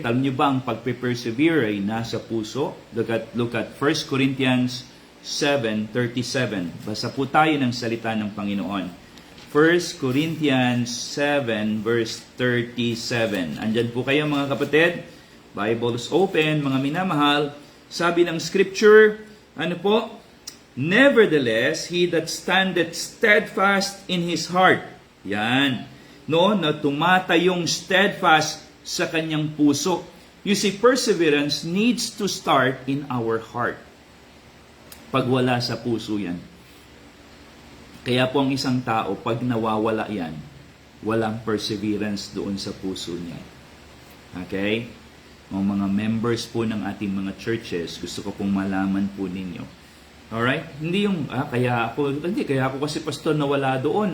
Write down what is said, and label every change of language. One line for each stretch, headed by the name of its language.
Filipino: Alam niyo ba, ang pagpe-persevere ay nasa puso?
English: Look at 1 Corinthians 7:37.
Filipino: Basa po tayo ng salita ng Panginoon. 1 Corinthians 7 verse 37. Andyan po kayo, mga kapatid.
English: Bibles open,
Filipino: mga minamahal. Sabi ng scripture, ano po?
English: Nevertheless, he that standeth steadfast in his heart.
Filipino: Yan. No, na tumatayong steadfast sa kanyang puso.
English: You see, perseverance needs to start in our heart.
Filipino: Pag wala sa puso yan. Kaya po ang isang tao, pag nawawala yan, walang perseverance doon sa puso niya. Okay? Mga members po ng ating mga churches, gusto ko pong malaman po ninyo. Alright? Hindi yung, kaya ako kasi pastor nawala doon.